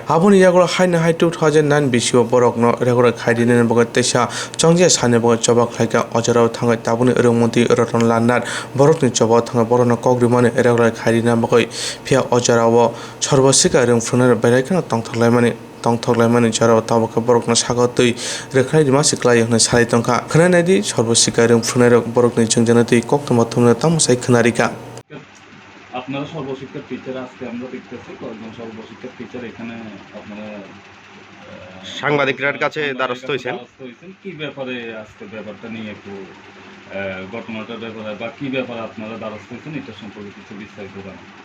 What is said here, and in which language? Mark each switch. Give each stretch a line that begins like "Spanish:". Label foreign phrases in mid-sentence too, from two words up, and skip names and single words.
Kok Borok: aboni yagro haina hai 2009 bisio borokno regular khairina bagai tesa chongje sane bagai choba khlaika ojaraw thangai tabuni rungmonti roton lannar borokni choba thanga borokno kokrimani regular khairina bagai phia ojaraw Sarba Sikha Rwngphwrwngnairok beraikano tongthoklaimani jaraw tabuk borokno sagatui rekhai dimasi klai hne sai tongkha khnainadi Sarba Sikha Rwngphwrwngnairok borokni jongjanati koktoma thumna tamusai khnaarika
Bangla: আপনারা সর্বশিক্ষার টিচার আজকে আমরা দেখতেছি কয়েকজন সর্বশিক্ষার টিচার এখানে আপনারা সাংবাদিকদের কাছে দ্বারস্থ হয়েছেন কি ব্যাপারে আজকে ব্যাপারটা নিয়ে একটু ঘটনাটার ব্যাপারে বা কি ব্যাপারে আপনারা দ্বারস্থ হয়েছেন এটা সম্পর্কে কিছু বিস্তারিত জানান।